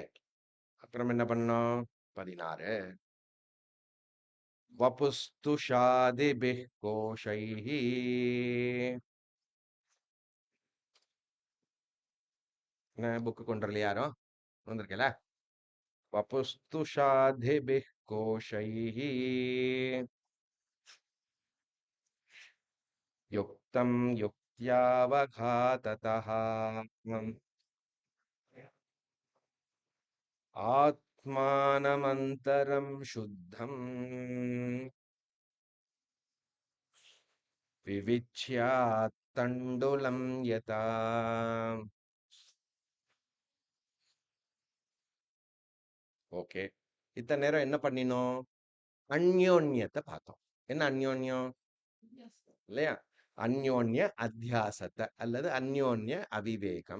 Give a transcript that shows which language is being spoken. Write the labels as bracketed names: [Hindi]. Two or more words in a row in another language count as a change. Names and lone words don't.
[Tamil] அப்புறம் என்ன பண்ணோம்? 16. [Sanskrit] वपुस्तुषादिभिः कोशैः. [Tamil] என்ன புக்கு கொண்டு வரல யாரும்? வந்திருக்கல? [Sanskrit] वपुस्तुषाधिभिः कोशैः युक्तं युक्त्यावघाततः आत्मानमन्तरं शुद्धम् विविच्यात्तण्डुलं यथा. [Tamil] ஓகே, இத்தனை நேரம் என்ன பண்ணினோம்? அந்யோன்யத்தை பார்த்தோம். என்ன அந்யோன்யம் இல்லையா? அந்யோன்ய அத்தியாசத்தை அல்லது அந்யோன்ய அவிவேகம்.